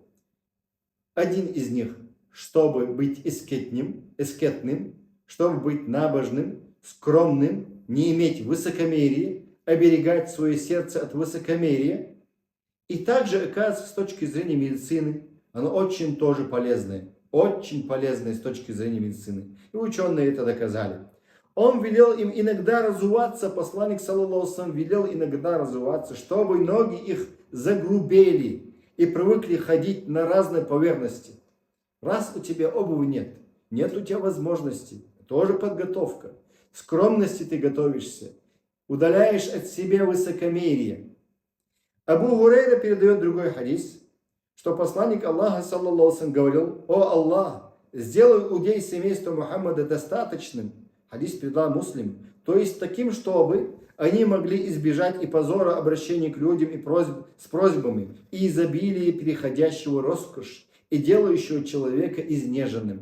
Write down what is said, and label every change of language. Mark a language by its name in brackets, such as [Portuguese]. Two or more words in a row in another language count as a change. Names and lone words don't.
[Russian] Один из них, чтобы быть эскетным, чтобы быть набожным, скромным, не иметь высокомерия, оберегать свое сердце от высокомерия. И также, оказывается, с точки зрения медицины, оно очень тоже полезное. Очень полезное с точки зрения медицины. И ученые это доказали. Он велел им иногда разуваться, посланник, [Arabic] صلى الله عليه وسلم, [Russian] велел иногда разуваться, чтобы ноги их загрубели и привыкли ходить на разной поверхности. Раз у тебя обуви нет, нет у тебя возможности, тоже подготовка. Скромности ты готовишься, удаляешь от себя высокомерие. Абу Гурейра передает другой хадис, что посланник Аллаха, [Arabic] صلى الله عليه وسلم, [Russian] говорил: «О Аллах, сделай удей семейства Мухаммада достаточным». Хадис передал Муслим. То есть таким, чтобы они могли избежать и позора обращения к людям и с просьбами, и изобилия, переходящего роскошь, и делающего человека изнеженным.